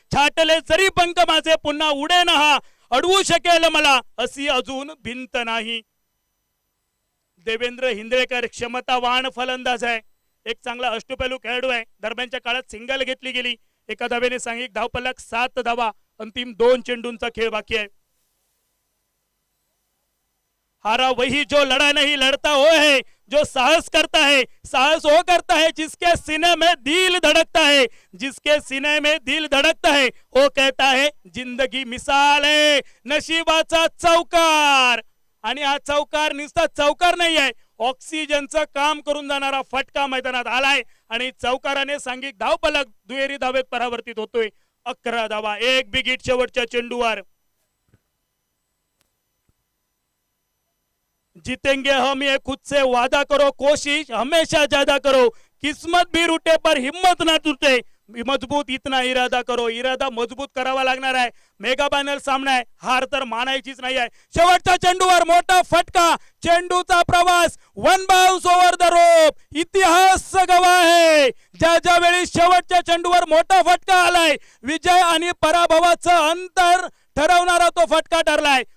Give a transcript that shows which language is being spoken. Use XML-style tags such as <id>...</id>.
<mr>छाटले जरी पंख माझे पुन्हा उडे ना हा, अडवू शकेल मला अशी अजून भिंत नाही. देवेंद्र हिंद्रेकर क्षमतावान फलंदाज आहे. एक चांगला अष्टपैलू खेळाडू आहे. दरम्यानच्या काळात सिंगल घेतली गेली. एका धावेने सांघिक धावफलक 7 धावा. अंतिम 2 चेंडूंचा खेळ बाकी आहे.</mr> <hi>हारा वही जो लड़ा नहीं लड़ता वो है जो साहस करता है. साहस वो करता है जिसके सीने में दिल धड़कता है. जिसके सीने में दिल धड़कता है वो कहता है जिंदगी मिसाल है.</hi> <mr>नशिबाचा चौकार. आणि हा चौकार नुसता चौकार नाही आहे, ऑक्सिजनचं काम करून जाणारा फटका मैदानात आलाय. आणि चौकाराने सांघिक धावफलक दुहेरी धावेत परावर्तित होतोय. 11 धावा. एक बिग हिट शेवटच्या चेंडूवर.</mr> <hi>जीतेंगे हम ये खुद से वादा करो, कोशिश हमेशा ज्यादा करो, किस्मत भी रूटे पर हिम्मत ना टूटे, मजबूत इतना इरादा करो.</hi> <mr>इरादा मजबूत करावा लागणार आहे. मेगा फायनल सामना आहे, हार तर मानायचीच नाही आहे. शेवटच्या चेंडूवर मोठा फटका. चेंडूचा प्रवास,</mr> <en>One bounce over the rope.</en> <mr>इतिहास गवाह आहे. ज्या वेळी शेवटच्या चेंडूवर मोठा फटका आलाय, विजय आणि पराभवाचं अंतर ठरवणारा तो फटका ठरलाय.</mr>